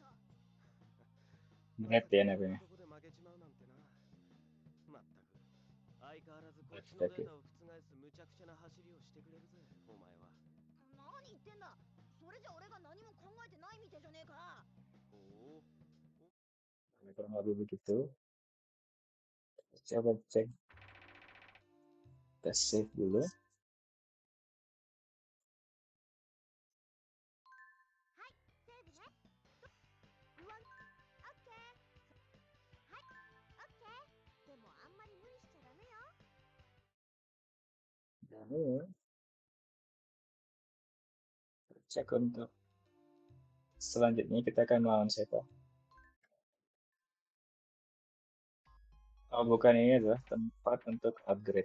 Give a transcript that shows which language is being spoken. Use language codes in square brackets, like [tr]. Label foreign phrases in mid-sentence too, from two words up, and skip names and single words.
[id] Berat [ja] まさか [id] ya [ja] こんな [id] namanya. [ja] とこで負けちまうなんてなまったく相変わらずこっちの [id] Berat [ja] デー [id] ya. [ja] タを覆す無茶苦茶な走りをしてくれるぜお前は何言ってんだそれじゃ俺が何も考えてないみてえじゃねえかおお [id] Kurang lebih begitu. Coba cek, kita save dulu. [ja] セーブねうわオッケーはいオッケーでもあんまり無理しちゃダメよ [id] Dan ini cek untuk selanjutnya kita akan melawan siapa. Oh bukan, ini adalah tempat untuk upgrade.